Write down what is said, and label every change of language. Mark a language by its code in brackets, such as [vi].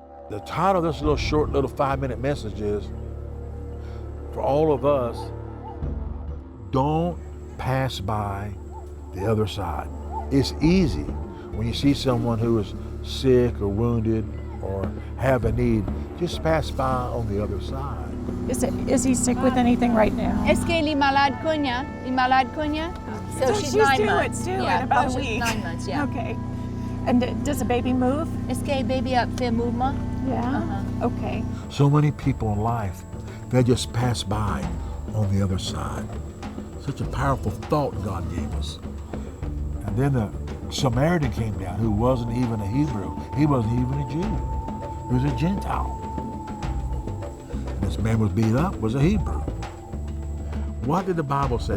[en] The title of this short 5-minute message is, for all of us, don't pass by the other side. It's easy when you see someone who is sick or wounded or have a need, just pass by on the other side. Is he sick with anything right now? [fr] Est-ce qu'elle est malade konya? Il malade konya? [en] So she's 9 months. It's due in about a week. 9 months, yeah. Okay. And does the baby move? [fr] Est-ce que baby a fait mouvement? [en] Yeah. Okay. So many people in life, they just pass by on the other side. Such a powerful thought God gave us. And then the Samaritan came down who wasn't even a Hebrew. He wasn't even a Jew. He was a Gentile. This man was beat up, was a Hebrew. What did the Bible say?